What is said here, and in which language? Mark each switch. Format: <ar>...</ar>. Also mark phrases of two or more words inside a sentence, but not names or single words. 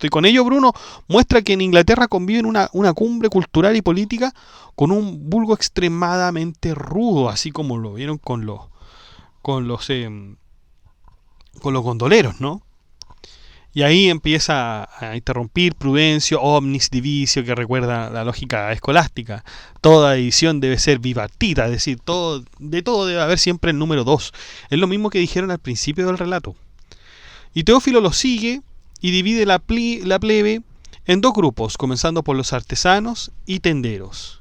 <es>Y con ello Bruno muestra que en Inglaterra conviven una cumbre cultural y política con un vulgo extremadamente rudo, así como lo vieron con los con los gondoleros, ¿no? Y ahí empieza a interrumpir Prudencio,</es> <la>omnis divisio,</la> <es>que recuerda la lógica escolástica. Toda división debe ser bipartita, es decir, de todo debe haber siempre el número 2. Es lo mismo que dijeron al principio del relato. Y Teófilo lo sigue y divide la plebe en dos grupos, comenzando por los artesanos y tenderos.</es>